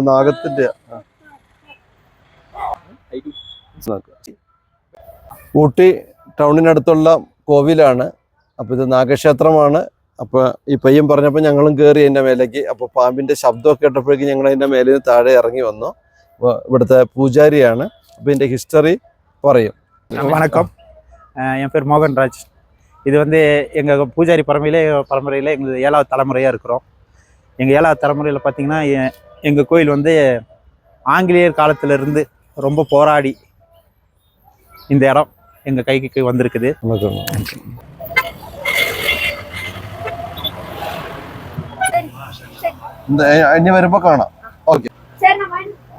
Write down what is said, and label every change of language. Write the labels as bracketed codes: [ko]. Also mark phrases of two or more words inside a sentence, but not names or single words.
[ml] നാഗത്തിന്റെ ഊട്ടി ടൗണിനടുത്തുള്ള കോവിലാണ്. അപ്പൊ ഇത് നാഗക്ഷേത്രമാണ്. അപ്പൊ ഈ പയ്യൻ പറഞ്ഞപ്പോൾ ഞങ്ങളും കയറി അതിന്റെ മേലേക്ക്. അപ്പൊ പാമ്പിന്റെ ശബ്ദമൊക്കെ കേട്ടപ്പോഴേക്കും ഞങ്ങൾ അതിന്റെ മേലിൽ നിന്ന് താഴെ ഇറങ്ങി വന്നു. ഇവിടുത്തെ പൂജാരിയാണ്. അപ്പൊ ഇതിന്റെ ഹിസ്റ്ററി പറയും. [ta] வணக்கம், என் பேர் மோகன்ராஜ். இது வந்து எங்கள் பூஜாரி பரம்பரையில் எங்களுக்கு 7வது தலைமுறையாக இருக்கிறோம். எங்கள் 7வது தலைமுறையில் பார்த்திங்கன்னா எங்கள் கோயில் வந்து ஆங்கிலேயர் காலத்திலிருந்து ரொம்ப போராடி இந்த இடம் எங்கள் கைக்கு வந்திருக்குது. [ml] ഇനി വരുമ്പോ കാണാം. ഓക്കെ.